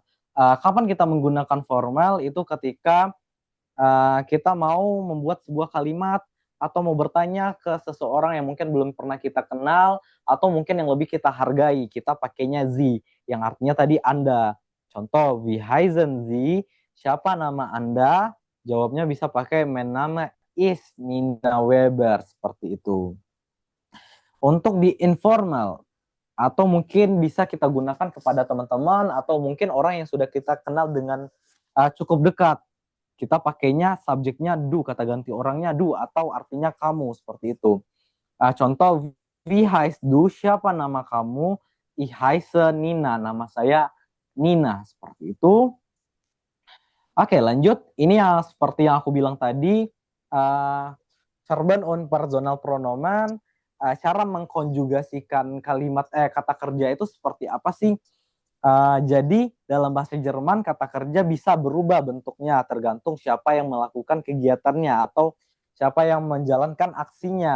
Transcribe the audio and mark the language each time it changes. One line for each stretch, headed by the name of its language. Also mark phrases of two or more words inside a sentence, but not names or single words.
Indonesian: Kapan kita menggunakan formal? Itu ketika kita mau membuat sebuah kalimat atau mau bertanya ke seseorang yang mungkin belum pernah kita kenal atau mungkin yang lebih kita hargai. Kita pakainya
German: Sie,
Indonesian: yang artinya tadi Anda. Contoh,
German: wie heißen Sie?
Indonesian: Siapa nama Anda? Jawabnya bisa pakai
German: mein Name ist Nina Weber,
Indonesian: seperti itu. Untuk di informal, atau mungkin bisa kita gunakan kepada teman-teman atau mungkin orang yang sudah kita kenal dengan cukup dekat. Kita pakainya subjeknya du, kata ganti orangnya du, atau artinya kamu, seperti itu. Contoh,
German: wie heißt du?
Indonesian: Siapa nama kamu?
German: Ich heiße Nina,
Indonesian: nama saya Nina, seperti itu. Oke, lanjut. Ini yang seperti yang aku bilang tadi,
German: Verben und personal pronomen,
Indonesian: cara mengkonjugasikan kalimat kata kerja itu seperti apa sih? Jadi dalam bahasa Jerman kata kerja bisa berubah bentuknya tergantung siapa yang melakukan kegiatannya atau siapa yang menjalankan aksinya.